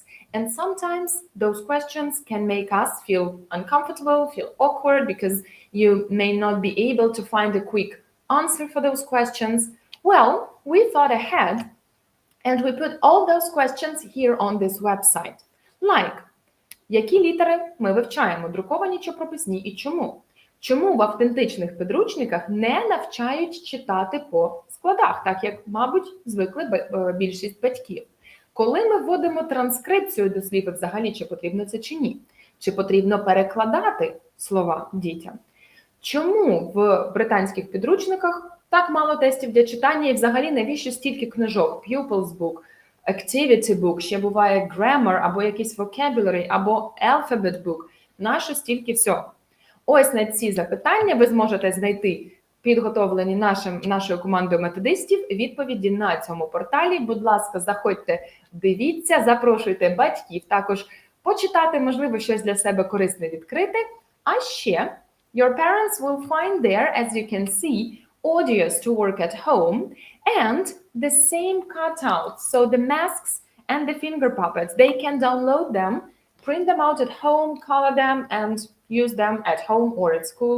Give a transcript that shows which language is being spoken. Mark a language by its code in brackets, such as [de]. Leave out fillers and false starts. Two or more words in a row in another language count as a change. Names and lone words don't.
[en] And sometimes those questions can make us feel uncomfortable, feel awkward, because you may not be able to find a quick answer for those questions. Well, we thought ahead and we put all those questions here on this website. Like, [uk] які літери ми вивчаємо, друковані чи прописні, і чому? Чому в автентичних підручниках не навчають читати по складах, так як, мабуть, звикли більшість батьків? Коли ми вводимо транскрипцію до слів, взагалі, чи потрібно це чи ні? Чи потрібно перекладати слова дітям? Чому в британських підручниках так мало тестів для читання і взагалі навіщо стільки книжок? [en] Pupils book, activity book, [uk] ще буває grammar, або якийсь vocabulary, або [en] alphabet book. [uk] Нащо стільки всього? Ось на ці запитання ви зможете знайти підготовлені нашою командою методистів відповіді на цьому порталі. Будь ласка, заходьте, дивіться, запрошуйте батьків також почитати, можливо, щось для себе корисне відкрити. А ще [en] your parents will find there, as you can see, audios to work at home and the same cutouts. So the masks and the finger puppets, they can download them, print them out at home, color them, and use them at home or at school.